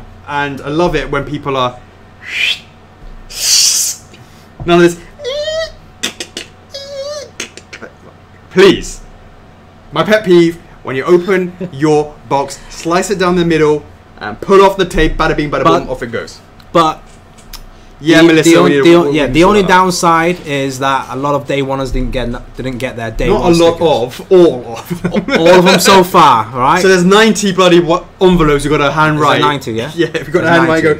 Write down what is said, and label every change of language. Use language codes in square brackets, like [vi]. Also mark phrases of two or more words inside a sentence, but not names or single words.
[en] And I love it when people are none of this. Please. My pet peeve, when you open your box, slice it down the middle and pull off the tape, bada bing, bada boom, off it goes. But Melissa, the only downside is that a lot of day oneers didn't get their day one stickers. All of them so far, right? So there's 90 bloody envelopes you've got to handwrite. 90, yeah? Yeah, if you've got to handwrite, go.